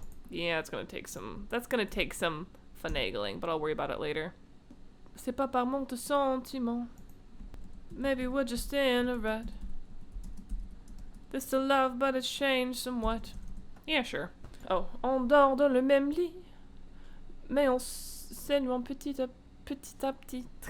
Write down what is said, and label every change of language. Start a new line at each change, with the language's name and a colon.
English: Yeah, that's gonna take some finagling, but I'll worry about it later.
French: C'est pas par manque de sentiment.
English: Maybe we're just in a rut. There's still love, but it's changed somewhat. Yeah, sure. Oh.
French: On dort dans le même lit, mais on s'éloigne petit à petit.